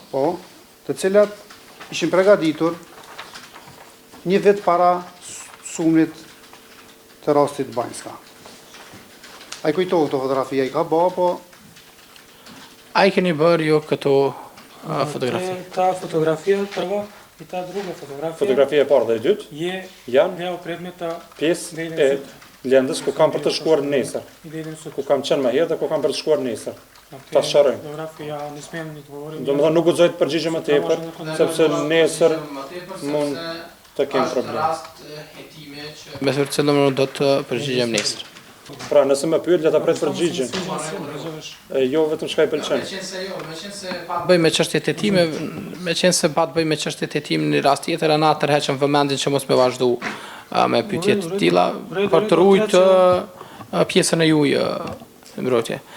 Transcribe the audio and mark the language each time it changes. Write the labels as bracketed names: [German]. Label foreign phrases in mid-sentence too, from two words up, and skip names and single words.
[Albanian] Po, të cilat ishin përgatitur një vit para sumnit të rastit Banjska. Ai kujtohet këto fotografia i ka bë, po Ai keni bërë ju këto fotografi? [Macedonian] Та фотография първа и та друга фотография [Albanian] Fotografia e parë dhe e dytë janë [Macedonian] дел предмета [Albanian] pjesë e lëndës ku kam për të shkuar nesër, [Macedonian] и да идем сутра. [Albanian] ku kam qenë më herë dhe ku kam për të shkuar nesër. Ta sharojmë. [Macedonian] Фотография не смеем да говорим. [Albanian] Domethënë nuk guxoj të përgjigjem më tepër, sepse nesër mund të kem problem. Me të cilën do të përgjigjem nesër. Pra, nëse më pyet, le ta pret përgjigjen. Jo vetëm çka i pëlqen. Bëj me çështjet e time, me qenë se pa të bëj me çështjet e time në rast tjetër, ana tërheqëm vëmendjen që mos me vazhdu me pyetje të tilla për të ruajtur pjesën e juaj mbrojtje.